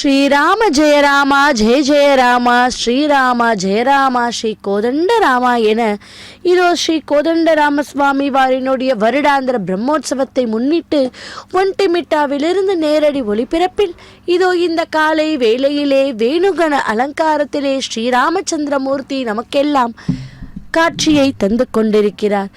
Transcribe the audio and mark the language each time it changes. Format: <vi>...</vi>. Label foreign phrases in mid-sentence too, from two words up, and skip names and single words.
<te>శ్రీరామ జయ రామ జయ జయ రామ శ్రీరామ జయ రామ</te> <ta>ஸ்ரீ கோதண்டராமா என இதோ ஸ்ரீ கோதண்டராமசுவாமி வாரினுடைய வருடாந்திர பிரம்மோற்சவத்தை முன்னிட்டு ஒன்டிமிட்டாவிலிருந்து நேரடி ஒளிபரப்பில் இதோ இந்த காலை வேளையிலே வேணுகண அலங்காரத்திலே ஸ்ரீராமச்சந்திரமூர்த்தி நமக்கெல்லாம் காட்சியை தந்து கொண்டிருக்கிறார்.</ta>